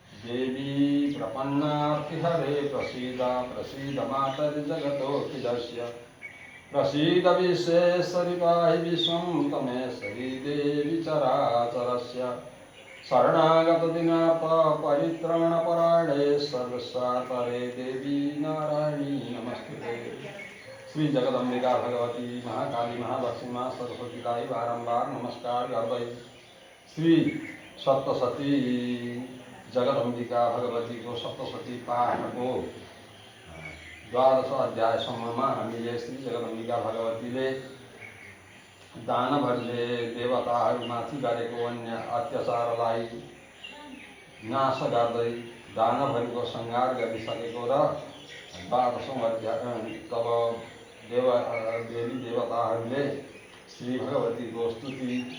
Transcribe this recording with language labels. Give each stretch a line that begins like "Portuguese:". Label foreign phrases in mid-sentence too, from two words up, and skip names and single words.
Sanskrit: देवी प्रपन्नार्तिहरे प्रसीद प्रसीद मातर्जगतोऽखिलस्य प्रसीद विश्वेश्वरि पाहि विश्वं तमेश्वरि देवी चराचरस्य शरणागत दिनार्थ परित्राणपरायणे सर्वस्वातरे देवी नारायणी नमस्ते।
Nepali: श्री जगदम्बिका भगवती महाकाली महालक्ष्मी माँ सरस्वतीलाई बारंबार नमस्कार गर्दै श्री सप्तशती जगदम्बिका भगवती को सप्तशती पाठ को 12 अध्यायसम्ममा हामीले श्री जगदम्बिका भगवतीले दानवहरूले देवताहरूमाथि गरेको अन्य अत्याचारलाई नाश गर्दै दानवहरूको संहार गरिसकेको र 12औं अध्याय तब देवी देवताहरूले श्री भगवतीको स्तुति